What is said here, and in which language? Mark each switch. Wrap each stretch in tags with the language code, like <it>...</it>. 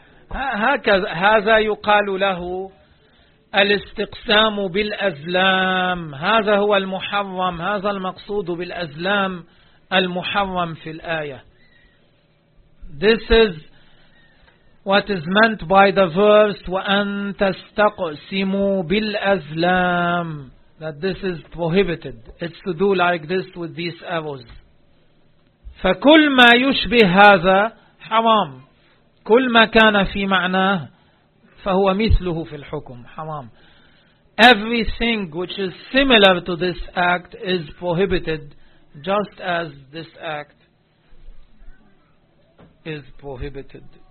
<ar>هكذا, هذا يقال له الاستقسام بالأزلام. هذا هو المحرم, هذا المقصود بالأزلام المحرم في الآية.</ar> <en>This is what is meant by the verse,</en> <ar>وَأَن تَسْتَقْسِمُوا بِالْأَزْلَامِ,</ar> <en>that this is prohibited. It's to do like this with these arrows.</en> <ar>فَكُلْ مَا يُشْبِهْ هَذَا حرام. كل ما كان في معناه فهو مثله في الحكم حرام.</ar> <en>Everything which is similar to this act is prohibited, just as this act is prohibited.</en>